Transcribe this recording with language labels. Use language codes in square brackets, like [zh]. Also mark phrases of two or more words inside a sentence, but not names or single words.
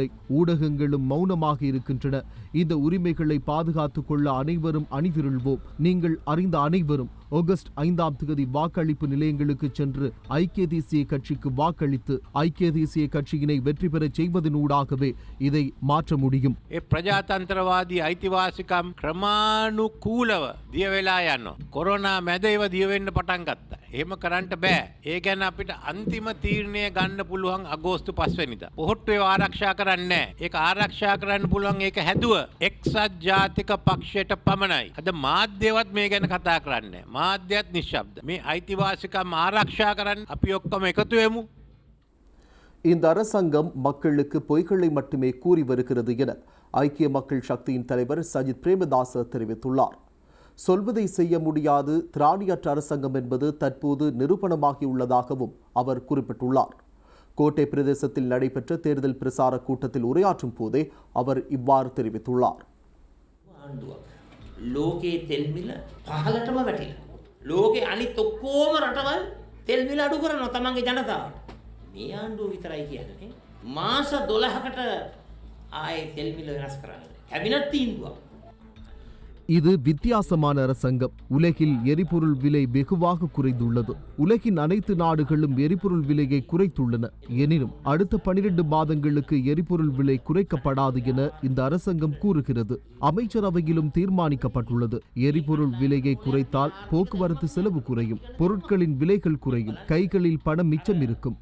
[ta] ஊடகங்களும் மௌனமாக இருக்கின்றன. இந்த உரிமைகளை பாதுகாத்துக் கொள்ள அனைவரும் அணிதிரள்வோம். நீங்கள் அறிந்த அனைவரும் ஆகஸ்ட் 5ஆம் தேதி வாக்களிப்பு நிலையங்களுக்கு சென்று ஐக்கிய தேசிய கட்சிக்கு வாக்களித்து ஐக்கிய தேசிய கட்சியினை வெற்றி பெறச் செய்வதனூடாகவே இதை மாற்ற முடியும். [si] ප්‍රජාතන්ත්‍රවාදී අයිතිවාසිකම් ක්‍රමානුකූලව දිය වෙලා යනවා. කොරෝනා මැද ඒව දිය වෙන්න පටන් ගත්තා. එහෙම කරන්න බෑ. ඒ ගැන අපිට අන්තිම තීරණය ගන්න පුළුවන් අගෝස්තු 5 වෙනිදා. පොහොට්ටුවේ ආරක්ෂා කරන්නේ නැහැ. ඒක ආරක්ෂා කරන්න පුළුවන් ඒක හැදුව එක්සත් ජාතික පක්ෂයට පමණයි. අද මාධ්‍යවත් මේ ගැන කතා කරන්නේ නැහැ. මාධ්‍යත් නිශ්ශබ්ද. මේ අයිතිවාසිකම් ආරක්ෂා කරන්න අපි ඔක්කොම එකතු වෙමු. [ta] இந்த அரசாங்கம் மக்களுக்கு பொய்களை மட்டுமே கூறி வருகிறது என ஐக்கிய மக்கள் சக்தியின் தலைவர் சஜித் பிரேமதாச தெரிவித்துள்ளார். சொல்வதை செய்ய முடியாது திராணியற்ற அரசாங்கம் என்பது தற்போது நிரூபணமாகியுள்ளதாகவும் அவர் குறிப்பிட்டுள்ளார். கோட்டை பிரதேசத்தில் நடைபெற்ற தேர்தல் பிரசார கூட்டத்தில் உரையாற்றும் போதே அவர் இவ்வாறு தெரிவித்துள்ளார். [si] ලෝකයේ තෙල් මිල පහළටම වැටිලා. ලෝකේ අනිත් ඔක්කොම රටවල් තෙල් මිල අඩු කරනවා තමන්ගේ ජනතාවට. මේ ආණ්ඩුව විතරයි කියන්නේ මාස 12කට ආයේ තෙල් මිල වෙනස් කරන්න. කැබිනට් තීන්දුවක්. [ta] இது வித்தியாசமான அரசாங்கம். உலகில் எரிபொருள் விலை வெகுவாக குறைந்துள்ளது. உலகின் அனைத்து நாடுகளும் எரிபொருள் விலையை குறைத்துள்ளன. எனினும் அடுத்த 12 மாதங்களுக்கு எரிபொருள் விலை குறைக்கப்படாது என இந்த அரசாங்கம் கூறுகிறது. அமைச்சரவையிலும் தீர்மானிக்கப்பட்டுள்ளது. எரிபொருள் விலையை குறைத்தால் போக்குவரத்து செலவு குறையும், பொருட்களின் விலைகள் குறையும், கைகளில் பணம் மிச்சம் இருக்கும்.